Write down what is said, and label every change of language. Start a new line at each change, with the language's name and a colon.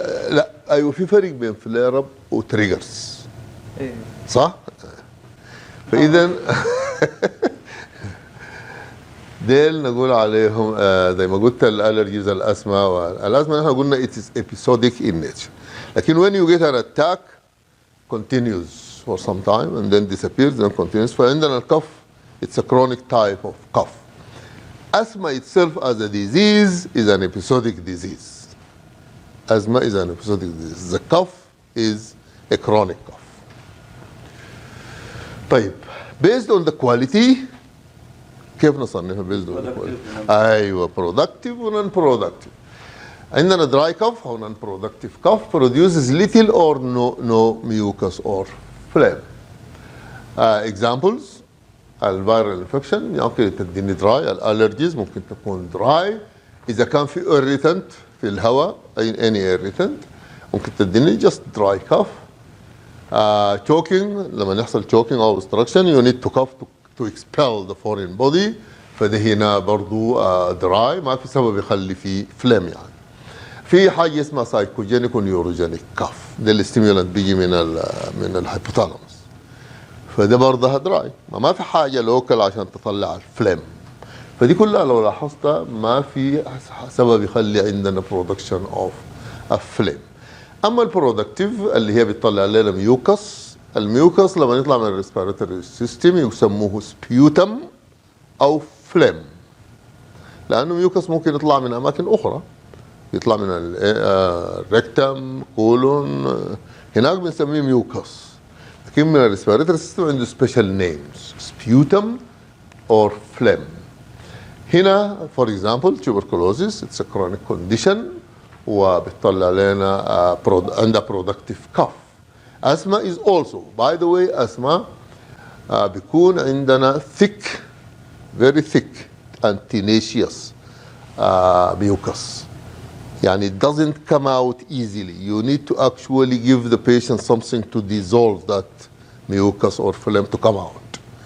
Arabic: لا ايوه في فرق بين فلير اب وتريجرز. إيه. صح؟ فاذا ديل نقول عليهم زي ما قلت الالرجيز الاسمى والازمه نحن قلنا
English: it is episodic in nature. لكن when you get an attack continues for some time and then disappears then continues.
Arabic: فعندنا الكف
English: it's a chronic type of cough. Asthma itself as a disease is an episodic disease. Asthma is an episodic disease. The cough is a chronic cough. طيب based on the quality
Arabic: كيف نصنفها
English: based on the quality؟ ايوه productive و non productive. عندنا dry cough او non productive cough produces little or no mucus or phlegm. Examples الفيرال infection ممكن تديني دراي، الالرجيز ممكن تكون دراي،
Arabic: اذا كان في
English: irritant في الهواء any irritant ممكن تديني just dry cough.
Arabic: choking لما يحصل choking او obstruction
English: you need to cough to expel the foreign body
Arabic: فده هنا برضو dry ما في سبب يخلي فيه phlegm يعني. في حاجه اسمها سايكوجينيك ونيوروجينيك كاف ده الاستيمولانت بيجي من الهيبوثالاموس فده برضه دراي ما في حاجه لوكال عشان تطلع الفليم فدي كلها لو لاحظتها ما في سبب يخلي عندنا برودكشن اوف فليم. اما البرودكتيف اللي هي بتطلع لنا ميوكس الميوكس لما يطلع من الريسبيراتوري سيستم يسموه سبيوتم او فليم لانه ميوكس ممكن يطلع من اماكن اخرى يطلع من الريكتم كولون هناك بنسميه ميوكس لكن من الريسبيراتوري سيستم عنده سبيشال نيمز سبيوتم اور فليم.
English: هنا for example tuberculosis it's a chronic condition
Arabic: وبتطلع لنا عندها
English: Productive cough. asthma is also by the way asthma بيكون عندنا thick very thick and tenacious mucus يعني it doesn't come out easily. You need to actually give the patient something to dissolve that mucus or phlegm to come out.